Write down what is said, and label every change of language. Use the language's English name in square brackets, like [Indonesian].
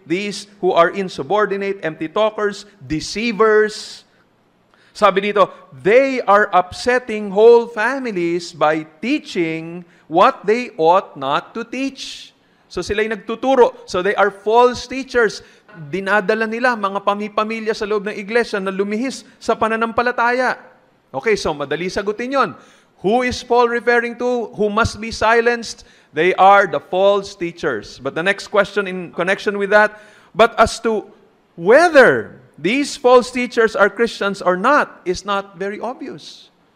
[English] These who are insubordinate, empty talkers, deceivers. [Filipino] Sabi dito, [English] they are upsetting whole families by teaching what they ought not to teach. [Filipino] So sila'y nagtuturo. [English] So they are false teachers. [Filipino] Dinadala nila mga pamilya sa loob ng iglesia na lumihis sa pananampalataya. Okay, so madali sagutin yon. [English] Who is Paul referring to? Who must be silenced? They are the false teachers. But the next question in connection with that, but as to whether these false teachers are Christians or not is not very obvious.